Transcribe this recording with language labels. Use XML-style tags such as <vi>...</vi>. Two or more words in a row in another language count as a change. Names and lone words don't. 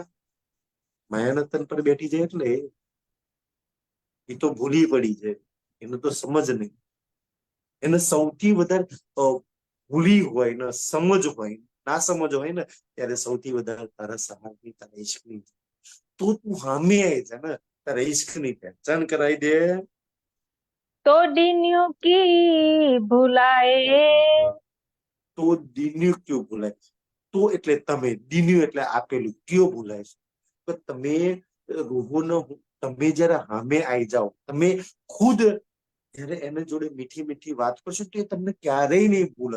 <gu>માયાના તન પર બેઠી જાય એટલે એ તો ભૂલી પડી જાય, એને તો સમજ નહીં. એને સૌથી વધારે ભૂલી હોય ને સમજ હોય, ના સમજ હોય ને ત્યારે સૌથી વધારે તારા સહારની, તારા ઈશ્કની. તો તું સામે આવી જા ને, તારા ઈશ્કની પહેચાન કરાવી દે.</gu> <hi>तो दीनियों की भुलाए,</hi> <gu>તો દિન્યું ક્યું ભૂલાય? તો એટલે તમે, દિન્યું એટલે આપેલું, કયો ભૂલાય છે? તો તમે રૂહોનો, તમે જયારે સામે આવી જાઓ, તમે ખુદ જયારે એના જોડે મીઠી મીઠી વાત કરશો તો એ તમને ક્યારેય નહીં ભૂલે.</gu>